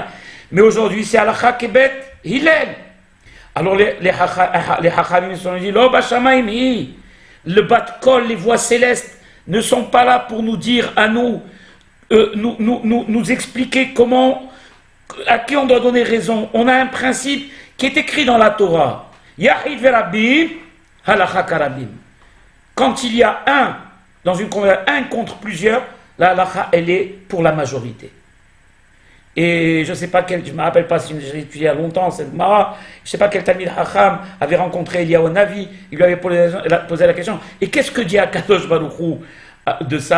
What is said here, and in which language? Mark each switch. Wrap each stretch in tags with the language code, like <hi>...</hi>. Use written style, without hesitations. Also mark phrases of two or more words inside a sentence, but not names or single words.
<fr>Mais aujourd'hui, c'est halakha que Bet Hillel. Alors les hachamim se sont dit,</fr> <he>לא בשמים,</he> <fr>le bat-kol, les voix célestes, ne sont pas là pour nous dire à nous, nous expliquer à qui on doit donner raison. On a un principe qui est écrit dans la Torah.</fr> <he>יחיד ורבים, הלכה כרבים.</he> <fr>Quand il y a un contre plusieurs, la halakha, elle est pour la majorité. Et je ne sais pas je ne me rappelle pas si j'ai étudié il y a longtemps cette Mara, je ne sais pas quel</fr> <he>תלמיד חכם</he> <fr>avait rencontré Eliyahu Navi, il lui avait posé la question, et qu'est-ce que dit</fr> <he>הקדוש ברוך הוא</he> <fr>de ça?</fr>